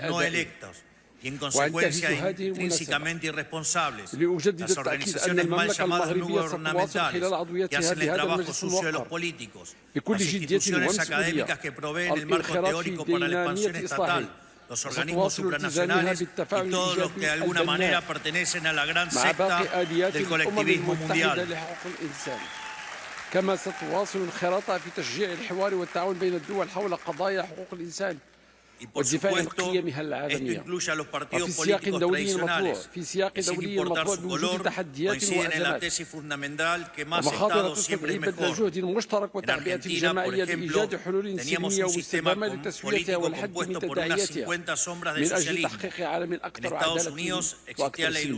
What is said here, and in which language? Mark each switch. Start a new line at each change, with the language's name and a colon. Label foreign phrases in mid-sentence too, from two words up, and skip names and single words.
Spanish: no electos y en consecuencia intrínsecamente irresponsables, las organizaciones mal llamadas no gubernamentales que hacen el trabajo sucio de los políticos, las instituciones académicas que proveen el marco teórico para la expansión estatal, los organismos supranacionales y todos los que de alguna manera pertenecen a la gran secta del colectivismo mundial.
Arabic: كما ستواصل انخراطها في تشجيع الحوار والتعاون بين الدول حول قضايا حقوق الإنسان والدفاع عن قيمها العالمية. وفي سياق دولي مطلوب بوجود تحديات وأزمات ومخاطر تستدعي بذل جهد مشترك وتعبئة الجماعية لإيجاد حلول سلمية واستدامة لتسويتها والحد من تداعياتها من أجل تحقيق عالم أكثر عدالة وأكثر سلما.